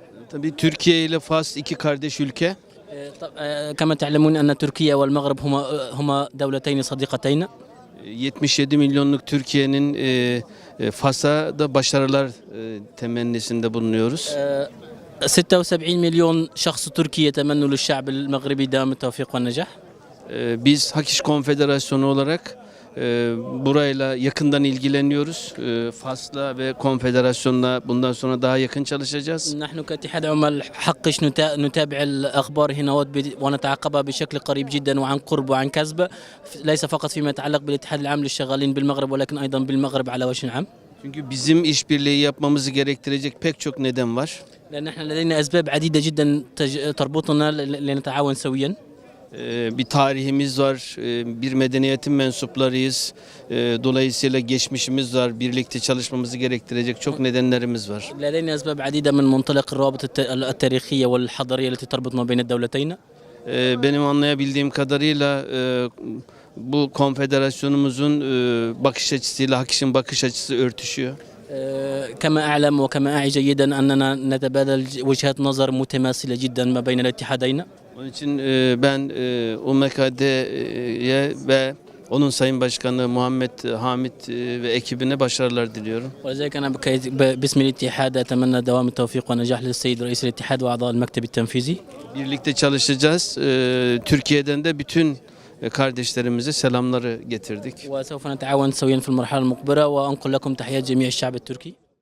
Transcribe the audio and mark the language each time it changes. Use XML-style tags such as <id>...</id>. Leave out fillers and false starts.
<tr>Tabii Türkiye ile Fas iki kardeş ülke.</tr> <ar>كما تعلمون أن تركيا والمغرب هما دولتين صديقتين.</ar> <tr>77 milyonluk Türkiye'nin Fas'a da başarılar temennisinde bulunuyoruz.</tr> <ar>76 مليون شخص تركي يتمنوا للشعب المغربي دوام التوفيق والنجاح.</ar> <tr>Biz HAKİŞ Konfederasyonu olarak burayla yakından ilgileniyoruz. Fas'la ve konfederasyonla bundan sonra daha yakın çalışacağız.</tr> <ar>نحن كاتحاد عمال حقش نتابع الأخبار هنا ونتعقبها بشكل قريب جدا وعن قرب وعن كسب ليس فقط فيما يتعلق بالاتحاد العام للشغالين بالمغرب ولكن أيضا بالمغرب على وجه عام.</ar> <tr>Çünkü bizim işbirliği yapmamızı gerektirecek pek çok neden var.</tr> <ar>لأن احنا لدينا أسباب عديدة جدا تربطنا لنتعاون سويا.</ar> <tr>Bir tarihimiz var, bir medeniyetin mensuplarıyız. Dolayısıyla geçmişimiz var, birlikte çalışmamızı gerektirecek çok nedenlerimiz var.</tr> <ar>لدينا أسباب عديدة من منطلق الروابط التاريخية والحضارية التي تربطنا بين الدولتين.</ar> <tr>Benim anlayabildiğim kadarıyla bu konfederasyonumuzun bakış açısıyla HAKİŞ'in bakış açısı örtüşüyor.</tr> <ar>كما أعلم وكما أعي جيدا أننا نتبادل وجهات نظر متماثلة جدا ما بين الاتحادين.</ar> <tr>Onun için ben UMKD'ye ve onun Sayın Başkanı Muhammed Hamit ve ekibine başarılar diliyorum.</tr> <ar>ولذلك أنا باسم الاتحاد أتمنى دوام التوفيق والنجاح للسيد رئيس الاتحاد وأعضاء المكتب التنفيذي.</ar> <tr>Birlikte çalışacağız. Türkiye'den de bütün kardeşlerimize selamları getirdik.</tr> <ar>وسوف نتعاون سويا في المرحلة المقبلة وأنقل لكم تحيات جميع الشعب التركي.</ar>